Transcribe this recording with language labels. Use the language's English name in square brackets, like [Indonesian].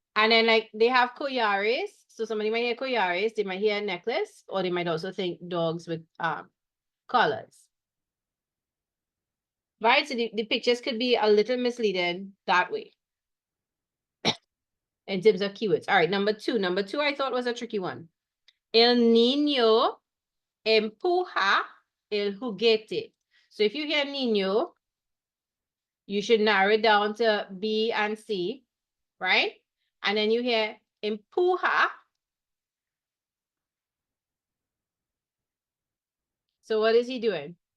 [English] And then like they have collares. So somebody might hear collares, they might hear a necklace, or they might also think dogs with collars. Right? So the pictures could be a little misleading that way. In terms of keywords. All right, number 2. Number 2 I thought was a tricky one. [Spanish] El niño empuja el juguete. [English] So if you hear niño, you should narrow it down to B and C, right? And then you hear empuja. So what is he doing?